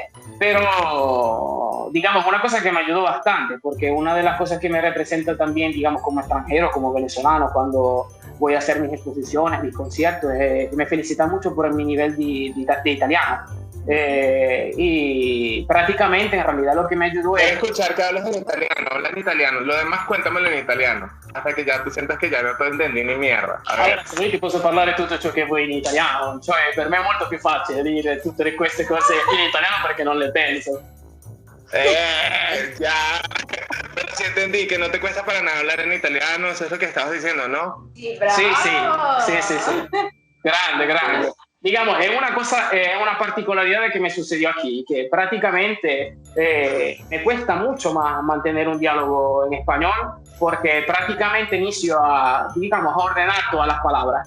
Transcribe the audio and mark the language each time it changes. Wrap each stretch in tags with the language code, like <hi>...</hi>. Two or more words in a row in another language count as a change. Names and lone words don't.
<es>Pero, digamos, una cosa que me ayudó bastante, porque una de las cosas que me representa también, digamos, como extranjero, como venezolano, cuando voy a hacer mis exposiciones, mis conciertos, me felicitan mucho por mi nivel de italiano. Y prácticamente en realidad lo que me ayudó es escuchar que hablas en italiano, hablas en italiano, lo demás cuéntamelo en italiano, hasta</es> <it>che già</it> <es>tu sientas</es> <it>che già non</it> <es>entendí ni mierda.</es> <it>Allora, se io ti posso parlare tutto ciò che vuoi in italiano, cioè per me è molto più facile dire tutte queste cose in italiano perché non le penso.</it> <es>Ya. Pero sí entendí que no te cuesta para nada hablar en italiano, eso es lo que estabas diciendo, ¿no? Sí, bravo. Sí. Grande. Digamos, es una particolaridad que me sucedió aquí, que prácticamente me cuesta mucho más mantener un diálogo en español, porque prácticamente inicio a ordenar todas las palabras.</es>